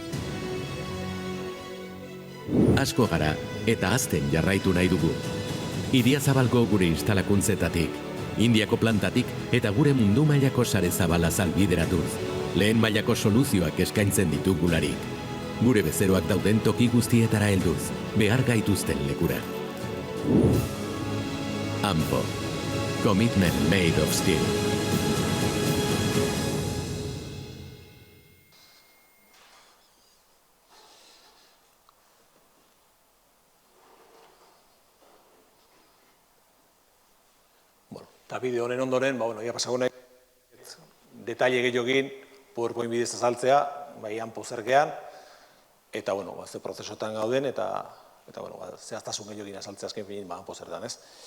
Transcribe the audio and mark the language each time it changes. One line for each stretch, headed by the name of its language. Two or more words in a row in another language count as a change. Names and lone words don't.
Basque: Asko gara eta hazten jarraitu nahi dugu. Idiazabalgo gure instalakuntzetatik, Indiako plantatik eta gure mundu mailako sare zabala zalbideratuz. Lehen mailako soluzioak eskaintzen ditugularik. Gure bezeroak dauden toki guztietara helduz, behar gaituzten lekura. AMPO.
English: Commitment made of steel.
Basque: Eta bideo honen ondoren, ia pasako nahi, detaile gehiagin, PowerPoint bidez azaltzea, AMPO zergean, eta, ze prozesotan gauden, eta, zehaztasun gehiagin azaltzea azken finin, AMPO zertan, ez?